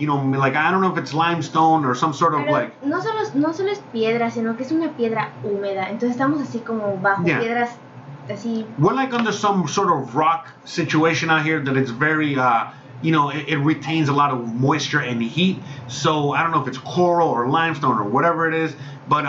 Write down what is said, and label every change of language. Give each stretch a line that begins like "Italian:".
English: Like I don't know if it's limestone or some sort of like.
Spanish: No solo es piedra, sino que es una piedra húmeda. Entonces estamos así como bajo piedras así.
English: We're like under some sort of rock situation out here that it's very it retains a lot of moisture and heat. So I don't know if it's coral or limestone or whatever it is, but